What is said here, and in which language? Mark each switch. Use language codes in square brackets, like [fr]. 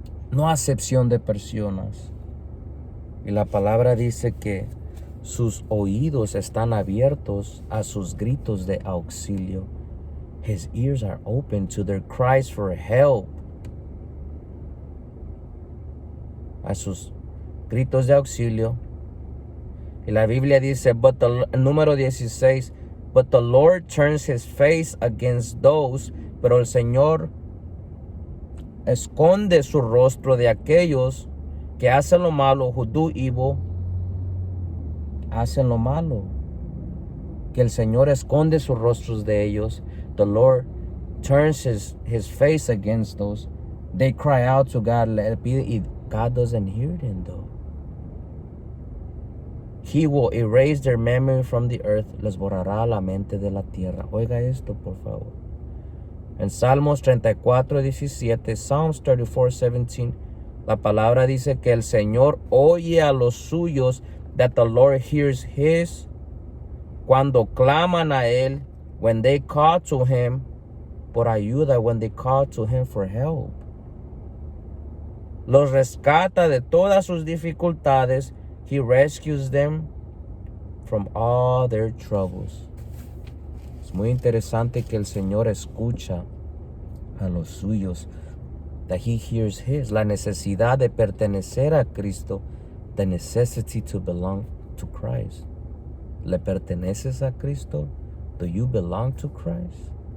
[es] No acepción de personas. Y la palabra dice que sus oídos están abiertos a sus gritos de auxilio. [en] His ears are open to their cries for help. [es] A sus gritos de auxilio. Y la Biblia dice, número 16, [en] but the Lord turns his face against those, [es] pero el Señor esconde su rostro de aquellos que hacen lo malo, [en] who do evil, [es] hacen lo malo. Que el Señor esconde sus rostros de ellos. [en] The Lord turns his face against those. They cry out to God, God doesn't hear them though. He will erase their memory from the earth. [es] Les borrará la mente de la tierra. Oiga esto, por favor. En Salmos 34:17, Psalms 34:17, la palabra dice que el Señor oye a los suyos, [en] that the Lord hears his, [es] cuando claman a Él, [en] when they call to Him [es] por ayuda, [en] when they call to Him for help. [es] Los rescata de todas sus dificultades. [en] He rescues them from all their troubles. [es] Es muy interesante que el Señor escucha a los suyos, [en] that He hears His, [es] la necesidad de pertenecer a Cristo, [en] the necessity to belong to Christ. [es] ¿Le perteneces a Cristo? [en] Do you belong to Christ?